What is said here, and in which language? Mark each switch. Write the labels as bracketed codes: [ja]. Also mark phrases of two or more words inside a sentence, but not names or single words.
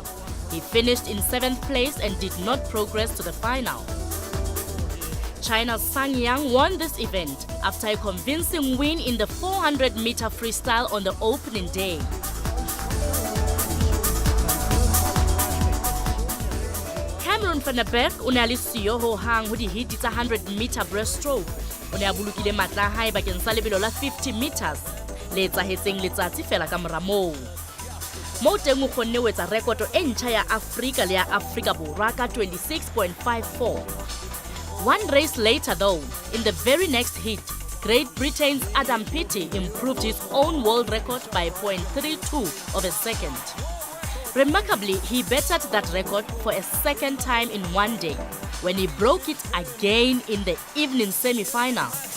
[en] He finished in 7th place and did not progress to the final. China's Sang Yang won this event after a convincing win in the 400-meter freestyle on the opening day. [st] Cameron van der Berg o ne a le siyo ho hang ho di-hit tsa [en] 100-meter breaststroke. [st] O ne a bolokile matla a hae bakeng sa lebelo la 50 meters le etsahetseng letsatsi fela ka mora moo. Moo teng o kgonne ho etsa rekoto e ntjha ya Afrika le ya Afrika Borwa ka 26.54. [en] One race later though, in the very next heat, Great Britain's Adam Peaty improved his own world record by 0.32 of a second. Remarkably, he bettered that record for a second time in one day, when he broke it again in the evening semi-final.